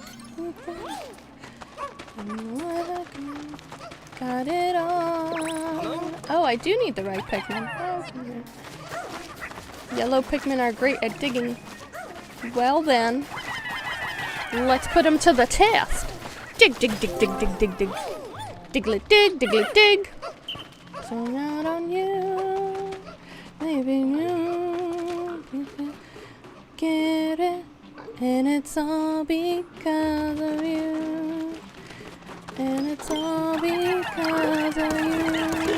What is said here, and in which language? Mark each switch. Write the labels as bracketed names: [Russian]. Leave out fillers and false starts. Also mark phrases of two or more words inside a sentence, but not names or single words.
[English] Got it all. Oh, I do need the right Pikmin. Yellow Pikmin are great at digging. Well then, let's put them to the test. Dig, dig, dig, dig, dig, dig, dig. Diggly dig, diggly dig. So out on you, maybe you get it. And it's all because of you. And it's all because of you.